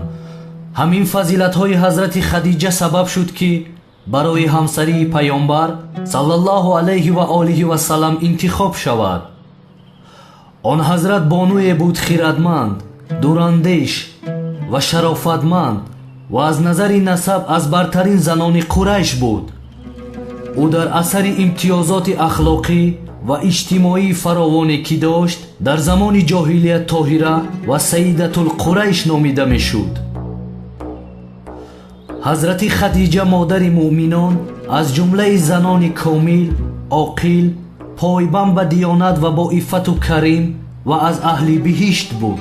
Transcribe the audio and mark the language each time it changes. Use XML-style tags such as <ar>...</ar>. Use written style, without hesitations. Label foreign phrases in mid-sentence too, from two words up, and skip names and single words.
<tg>ҳамин фазилатҳои ҳазрати Хадиҷа сабаб шуд ки барои ҳамсарии паёмбар</tg> <ar>صلى الله عليه و آله و سلم</ar> <tg>интихоб шавад. он ҳазрат бонуе буд хирадманд, дурандеш ва шарофатманд ва аз назари насаб аз бартарин занони Қурайш буд. ӯ дар асари имтиёзоти ахлоқӣ</tg> <fa>و اجتماعی فراوانی که داشت در زمان جاهلیت طاهره و سیدت القریش نامیده می شد. حضرت خدیجه مادر مؤمنان از جمله زنان کامل، عاقل، پایبند به دیانت و با عفت و کریم و از اهل بهشت بود.</fa>